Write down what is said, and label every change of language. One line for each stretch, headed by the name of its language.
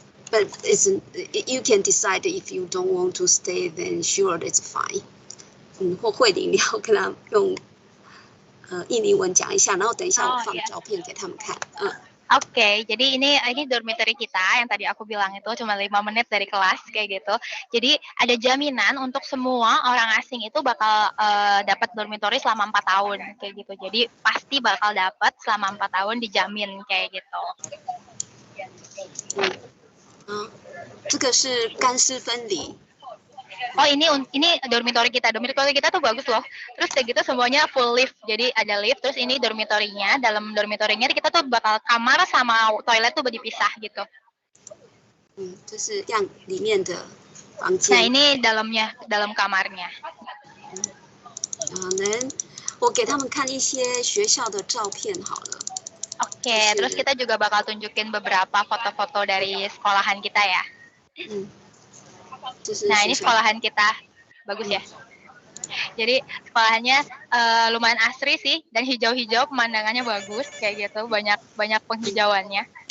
English: But you can decide if you don't want to stay, then sure, that's fine.
Chinese: 或慧玲，你要跟他用印尼文讲一下，然后等一下我放照片给他们看。
Indonesian: Oke, jadi ini dormitory kita yang tadi aku bilang itu cuma 5 menit dari kelas kayak gitu. Jadi ada jaminan untuk semua orang asing itu bakal dapat dormitory selama 4 tahun kayak gitu. Jadi pasti bakal dapat selama 4 tahun dijamin kayak gitu.
Chinese: 这个是干湿分离。
Indonesian: Oh ini dormitory kita tuh bagus loh. Terus kayak gitu semuanya full lift, jadi ada lift. Terus ini dormitorynya, dalam dormitorynya kita tuh bakal kamar sama toilet tuh dipisah gitu.
Chinese: 这是样里面的房间。
Indonesian: Nah ini dalam kamarnya.
Chinese: 我给他们看一些学校的照片好了。
Indonesian: Oke, terus kita juga bakal tunjukin beberapa foto-foto dari sekolahan kita ya. Nah ini sekolahan kita, bagus ya. Jadi sekolahannya lumayan asri sih dan hijau-hijau, pemandangannya bagus kayak gitu, banyak penghijauannya.